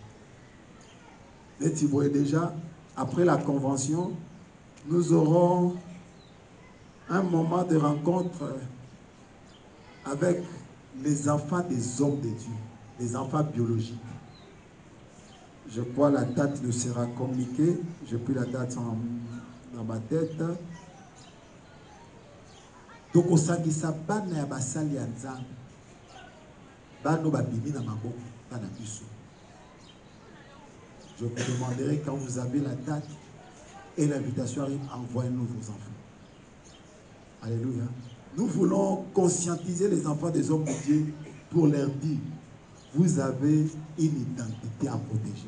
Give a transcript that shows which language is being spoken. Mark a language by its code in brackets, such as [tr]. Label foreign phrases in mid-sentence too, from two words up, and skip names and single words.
[fr] Et tu vois déjà, après la convention, nous aurons un moment de rencontre avec les enfants des hommes de Dieu, les enfants biologiques. Je crois la date ne sera communiquée. J'ai pris la date dans ma tête. [ln] Donc, au sangisa bana ya basali ya nzambe. Bano babimi na maboko bana biso. [fr] Je vous demanderai quand vous avez la date et l'invitation arrive, envoyez-nous vos enfants. Alléluia. Nous voulons conscientiser les enfants des hommes de Dieu pour leur dire, vous avez une identité à protéger.